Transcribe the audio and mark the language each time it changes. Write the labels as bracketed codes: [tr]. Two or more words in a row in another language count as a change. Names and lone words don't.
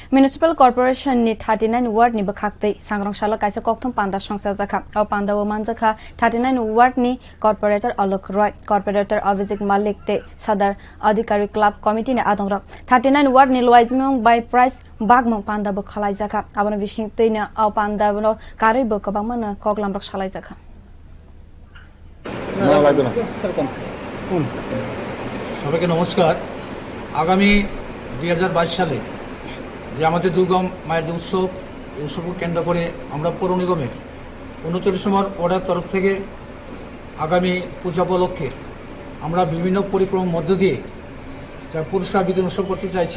[trp] Municipal Corporation ni 39 ward ni bwkhak sangran salo kaisa kokthum panda sangchajakha o panda o manjakha 39 ward ni Corporator Alok Roy, Corporator Abhijit Malik te Sahar Adhikari Club Committee ni adongrok 39 ward ni luajimung [en] by price [trp] bakmung panda bo khwlaikha abono bising teina o panda bo kari bo kabangmana koklamrok salaijakha [bn] সবাইকে নমস্কার। আগামী 2022 সালে যে আমাদের দুর্গম মায়ের যে উৎসবকে কেন্দ্র করে আমরা পৌর নিগমের 39 নম্বর ওয়ার্ডের তরফ থেকে আগামী পূজা উপলক্ষে আমরা বিভিন্ন পরিক্রমার মধ্য দিয়ে যার পুরস্কার বিতরণ উৎসব করতে চাইছি।